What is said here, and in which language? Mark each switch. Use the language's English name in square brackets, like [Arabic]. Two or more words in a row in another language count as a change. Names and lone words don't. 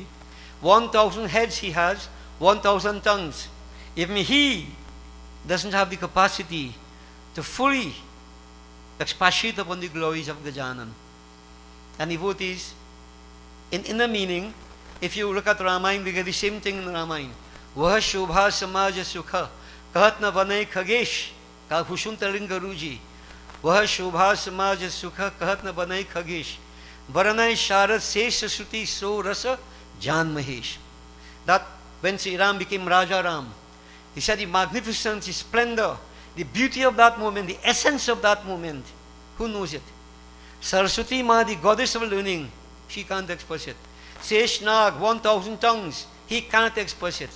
[English] 1,000 heads he has, 1,000 tongues. Even he doesn't have the capacity to fully expatiate upon the glories of Gajanan. And devotees, in inner meaning, if you look at Ramayana, we get the same thing in Ramayana. [Awadhi] वह शोभा समाज सुख, कहत न बनय खगेश, ka Bhushuntaling Guruji. वह शोभा समाज सुख कहत न बनई खगेश वरनय शारद शेष श्रुति सो रस जान महेश. [English] That when Sri Ram became Raja Ram, he said the magnificence, the splendor, the beauty of that moment, the essence of that moment, who knows it? Saraswati Ma, the goddess of learning, she can't express it. Seshnag, 1,000 tongues, he cannot express it.